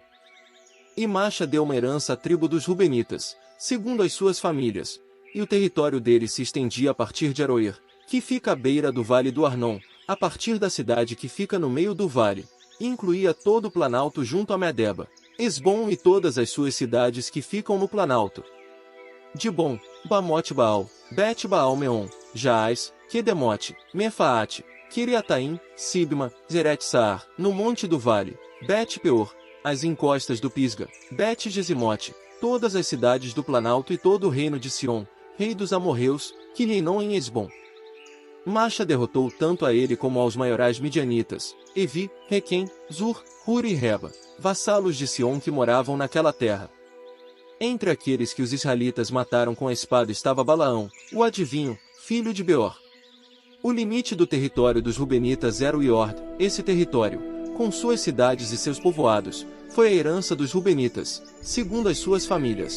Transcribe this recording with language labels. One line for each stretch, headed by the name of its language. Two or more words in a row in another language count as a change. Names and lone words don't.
Portuguese: E Macha deu uma herança à tribo dos Rubenitas, segundo as suas famílias, e o território deles se estendia a partir de Aroer, que fica à beira do vale do Arnon, a partir da cidade que fica no meio do vale, e incluía todo o planalto junto a Medeba, Esbom e todas as suas cidades que ficam no planalto. Dibon, Bamote-Baal, Bet-Baal-Meon, Jaás, Quedemote, Mefaate, Kiriataim, Sibma, Zeret-Saar, no monte do vale, Bet-Peor, as encostas do Pisga, Bet-Gesimote, todas as cidades do planalto e todo o reino de Sion, rei dos amorreus, que reinou em Esbom. Macha derrotou tanto a ele como aos maiorais midianitas, Evi, Requem, Zur, Huri e Reba, vassalos de Sion que moravam naquela terra. Entre aqueles que os israelitas mataram com a espada estava Balaão, o adivinho, filho de Beor. O limite do território dos Rubenitas era o Iord. Esse território, com suas cidades e seus povoados, foi a herança dos Rubenitas, segundo as suas famílias.